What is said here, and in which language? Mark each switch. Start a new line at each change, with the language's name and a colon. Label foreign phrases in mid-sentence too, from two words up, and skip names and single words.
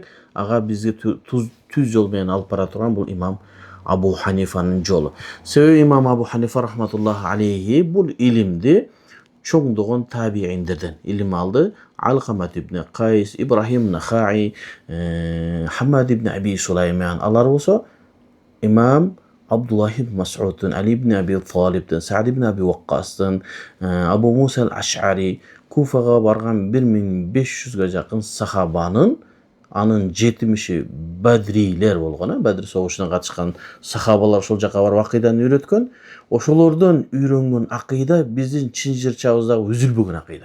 Kyrgyz: Ага бизге түз жол менен алып бара турган бул имам Абу Ханифанын жолу. Себеби имам Абу Ханифа
Arabic: رحمة الله عليه
Kyrgyz: бул илимди чоңдогон табииндерден илим алды. Алкамат ибн Кайс, Ибрахим Нахаи, Хаммад ибн Аби Сулайман. Алар болсо имам Абдуллах ибн Мас'удтун, Али ибн Аби Талибтин, Саад ибн Аби Ваккастын, Абу Муса ал-Аш'ари, Куфага барган 1500га жакын сахабанын анын 70-и бадрилер болгон, Бадр согушуна катышкан сахабалар ошол жака барып акыйданы үйрөткөн. Ошолордон үйрөнгөн акыйда биздин чын жырчабыздагы үзүлбөгөн акыйда.